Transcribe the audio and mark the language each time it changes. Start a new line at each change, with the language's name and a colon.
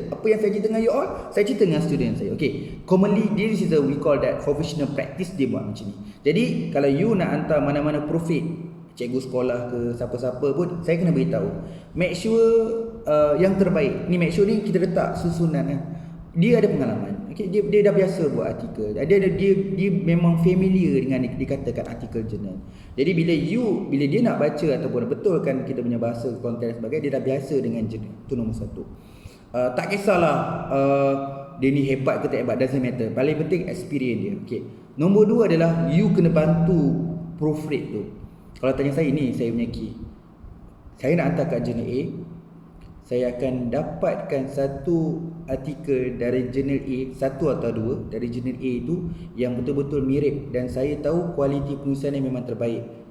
Malay: Apa yang saya cerita dengan you all, saya cerita dengan student saya. Okey.
English: Commonly this is we call that professional practice,
Malay: dia buat macam ni. Jadi kalau you nak hantar mana-mana profit, cikgu sekolah ke siapa-siapa pun, saya kena beritahu. Make sure yang terbaik. Ni make sure ni kita letak susunan. Dia ada pengalaman. Okay, dia dah biasa buat artikel. Dia memang familiar dengan dikatakan artikel jurnal. Jadi bila dia nak baca ataupun betulkan kita punya bahasa, konten dan sebagainya, dia dah biasa dengan jurnal. Itu nombor satu. Tak kisahlah dia ni hebat ke tak hebat,
English: doesn't matter.
Malay: Paling penting experience dia. Okay. Nombor dua adalah you kena bantu proofread tu. Kalau tanya saya, ni saya punya key. Saya nak hantar kat jurnal A, saya akan dapatkan satu artikel dari jurnal A, satu atau dua dari jurnal A itu yang betul-betul mirip dan saya tahu kualiti penulisannya memang terbaik.